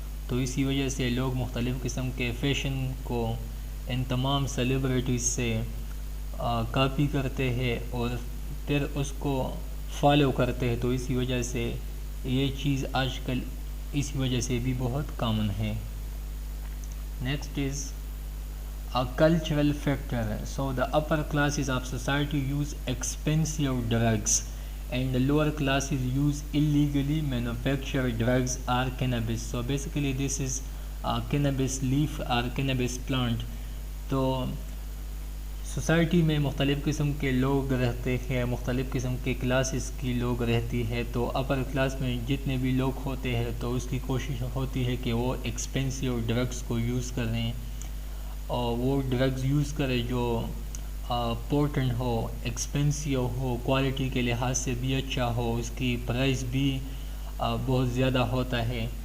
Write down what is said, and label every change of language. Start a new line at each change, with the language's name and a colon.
Urdu: تو اسی وجہ سے لوگ مختلف قسم کے فیشن کو ان تمام سیلیبریٹیز سے کاپی کرتے ہیں اور پھر اس کو فالو کرتے ہیں. تو اسی وجہ سے یہ چیز آج کل اسی وجہ سے بھی بہت کامن ہے.
English: Next is cultural factor. So the upper classes of society use expensive drugs and the lower classes use illegally manufactured drugs or cannabis. So basically this is
Urdu: cannabis leaf اور کینابس پلانٹ. تو society میں مختلف قسم کے لوگ رہتے ہیں، مختلف قسم کے کلاسز کی لوگ رہتی ہے. تو اپر کلاس میں جتنے بھی لوگ ہوتے ہیں تو اس کی کوشش ہوتی ہے کہ وہ ایکسپینسیو ڈرگس کو یوز کریں، اور وہ ڈرگز یوز کرے جو پورٹنٹ ہو، ایکسپینسیو ہو، کوالٹی کے لحاظ سے بھی اچھا ہو، اس کی پرائس بھی بہت زیادہ ہوتا ہے.